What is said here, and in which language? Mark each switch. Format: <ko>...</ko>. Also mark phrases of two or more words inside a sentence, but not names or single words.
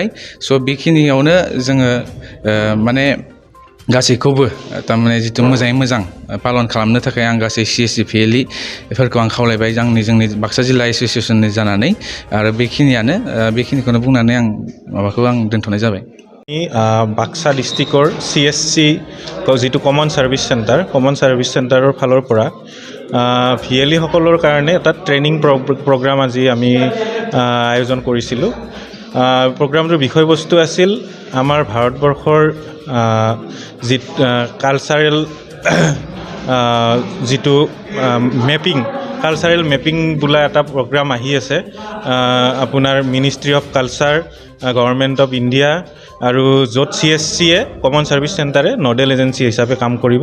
<brx>स' बेखिनियावनो जोङो माने गासैखौबो थारमाने जितु मोजाङै मोजां पालन खालामनो थाखाय आं गासै सीएससी पिएलइ बेफोरखौ आं खावलायबाय जोंनि बाक्सा जिल्ला एस'सिएशननि जानानै। आरो बेखिनिखौनो बुंनानै आं दोनथ'नाय जाबाय।</brx> <as>बाक्सा डिस्ट्रिक्टर सीएससी जितु</as> <en>common service</en> <as>सेन्टाৰৰ ফালৰ পৰা পিএলই সকলৰ কাৰণে এটা ট্ৰেইনিং প্ৰগ্ৰাম আজি আমি আয়োজন কৰিছিলোঁ। প্ৰগ্ৰামটোৰ বিষয়বস্তু আছিল আমাৰ ভাৰতবৰ্ষৰ যি কালচাৰেল যিটো</as> <en>cultural mapping</en> <as>বোলা এটা প্ৰগ্ৰাম আহি আছে আপোনাৰ মিনিষ্ট্ৰি অফ কালচাৰ, গভৰ্ণমেণ্ট অফ ইণ্ডিয়া আৰু য'ত CSCয়ে কমন ছাৰ্ভিচ চেণ্টাৰে</as> <en>nodal agency</en> <as>হিচাপে কাম কৰিব।</as>